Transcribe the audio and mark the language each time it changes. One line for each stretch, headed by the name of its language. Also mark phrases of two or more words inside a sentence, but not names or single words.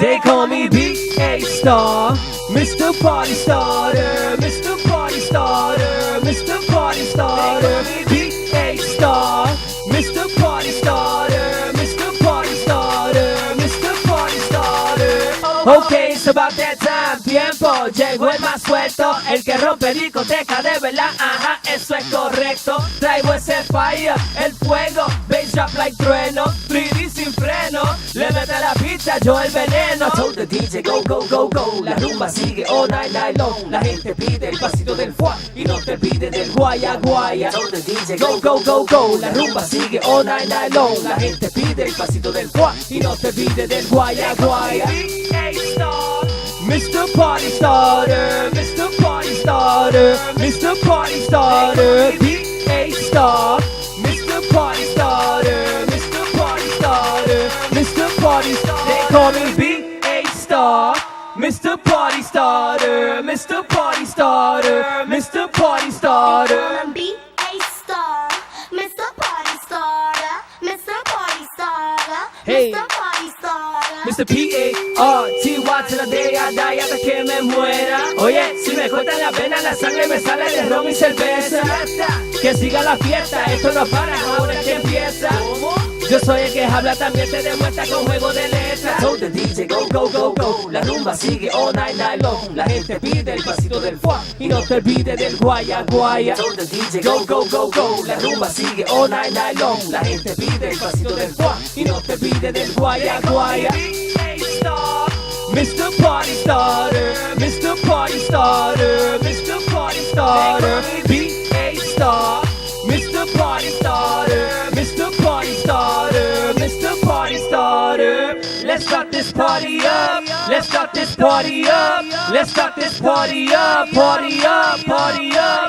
English: They call me B-A-Star. Mr. Party Starter. Mr. Party Starter. Mr. Party Starter. B-A-Star. Mr. Party Starter. Mr. Party Starter. Mr. Party Starter. Okay, it's about that time.
Spanish: Tiempo, llegó el más suelto, el que rompe discoteca de verdad, ajá, eso es correcto. Traigo ese fire, el fuego,
English: bass drop like
Spanish: trueno, 3D sin freno, le mete la pista, yo el veneno.
English: Told the DJ go, go, go, go,
Spanish: la rumba sigue
English: all night, night long.
Spanish: La gente pide el pasito del fuá y no te pide del guaya, guaya.
English: Told the DJ go, go, go, go,
Spanish: la rumba sigue
English: all night, night long.
Spanish: La gente pide el pasito del fuá y no te pide del guaya, guaya.
English: Mr. Party Starter, Mr. Party Starter, Mr. Party Starter, B-A-Star, Mr. Party Starter, Mr. Party Starter, Mr. Party Starter. They call me B-A-Star, Mr. Party Starter, Mr. Party Starter, Mr. Party Starter. They call him B-A-Star. Mr. Party Starter. Mr. Party Starter. Hey. Mr. Party Starter. Mr. P-A-R-T-Y to the day I die
Spanish: hasta que me muera. Oye, si me cortan la pena, la sangre me sale de ron y cerveza. Que siga la fiesta, esto no para, ahora es que empieza. Yo soy el que habla, también te demuestra con juego de letras.
English: Told the DJ go, go, go, go,
Spanish: la rumba sigue
English: all night, night long.
Spanish: La gente pide el pasito del fuá y no te olvide del guaya, guaya.
English: Told the DJ go, go, go, go,
Spanish: la rumba sigue
English: all night, night long.
Spanish: La gente pide el pasito del fuá y no te pide del guaya, guaya.
English: Mr. Party Starter, Mr. Party Starter, Mr. Party Starter, B-A-Star, Mr. Party Starter, Mr. Party Starter, Mr. Party Starter. Let's start this party up, let's start this party up, let's start this party up, party up, party up.